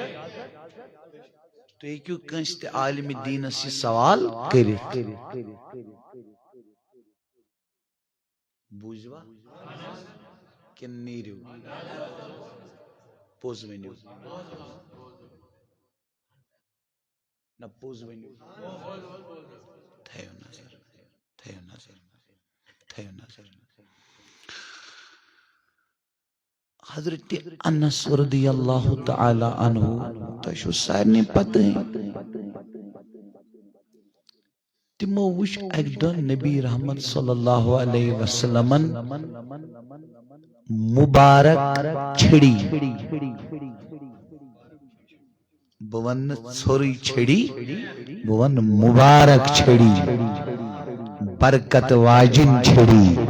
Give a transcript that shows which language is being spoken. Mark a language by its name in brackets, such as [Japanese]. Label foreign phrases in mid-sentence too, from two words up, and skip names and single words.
[Kashmiri] تُہۍ ہیٚکِو کٲنٛسہِ تہِ عالمِ دیٖنس یہِ سوال کٔرِتھ بوٗزوا کِنہٕ نیٖرِو پوٚز ؤنِو نہ پوٚز ؤنِو تھٲیِو نظر تھٲیِو نظر تھٲیِو نظر حضرت انس [Arabic] رضی اللہ تعالی عنہ [Kashmiri] تۄہہِ چھو سارنٕے پتہٕ تِمو وٕچھ اکہِ دۄہ نبی رحمت [Arabic] صلی اللہ علیہ [Kashmiri] وسلمن مبارک چھڑی بہٕ ونہٕ نہٕ ژھوٚرٕے چھڑی بہٕ ونہٕ مبارک چھڑی برکت واجِنۍ چھڑی